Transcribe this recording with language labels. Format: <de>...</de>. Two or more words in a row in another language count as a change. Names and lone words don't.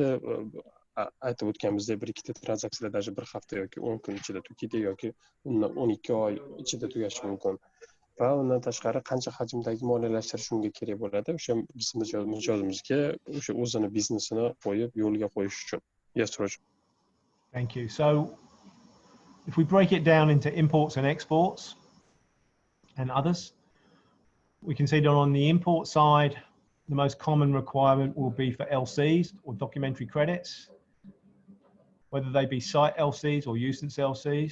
<uz>Aytib o'tganimizdek, bir ikkita tranzaksiyalar даже bir hafta yoki 10 kun ichida tugaydi yoki 12 oy ichida tugashi mumkin. Va undan tashqari qancha hajmdagi moliyalashtirish unga kerak bo'ladi o'sha biz mijozimizga o'sha o'zini biznesini qo'yib yo'lga qo'yish uchun.</uz> <en>Yes, Roger. Thank you. So if we break it down into imports and exports and others, we can see that on the import side, the most common requirement will be for LCs or documentary credits, whether they be site LCs or usance LCs.</en>